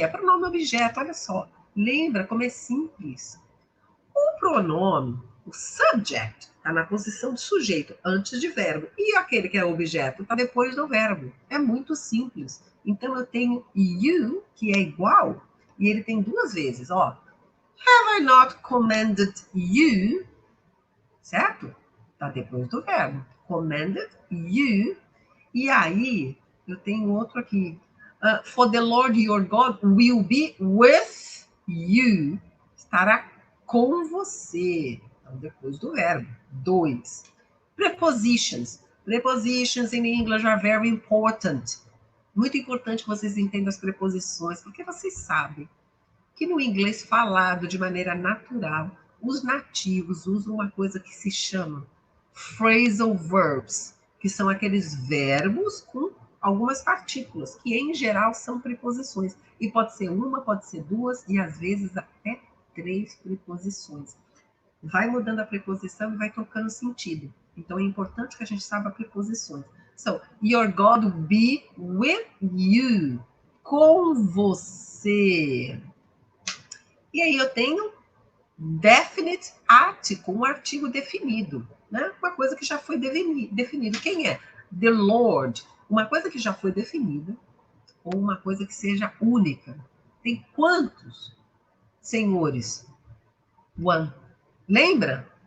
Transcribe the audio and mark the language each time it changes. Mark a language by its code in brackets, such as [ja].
[pt] É pronome objeto, olha só. Lembra como é simples. O pronome, o subject, está na posição de sujeito, antes de verbo. E aquele que é objeto está depois do verbo. É muito simples. Então, eu tenho you, que é igual, e ele tem duas vezes, ó. [en] Have I not commanded you? [pt] Certo? Está depois do verbo. [en] Commanded you. [pt] E aí, eu tenho outro aqui. [en] For the Lord your God will be with you. [pt] Estará com você. Então, depois do verbo. 2. [en] Prepositions. Prepositions in English are very important. [pt] Muito importante que vocês entendam as preposições, porque vocês sabem que no inglês falado de maneira natural, os nativos usam uma coisa que se chama phrasal verbs, que são aqueles verbos com algumas partículas, que em geral são preposições. E pode ser uma, pode ser duas, e às vezes até 3 preposições. Vai mudando a preposição e vai trocando sentido. Então é importante que a gente saiba preposições. [en] So, your God will be with you. [pt] Com você. E aí eu tenho definite article, um artigo definido, né? Uma coisa que já foi definido. Quem é? The Lord. Uma coisa que já foi definida ou uma coisa que seja única. Tem quantos senhores? One. Lembra?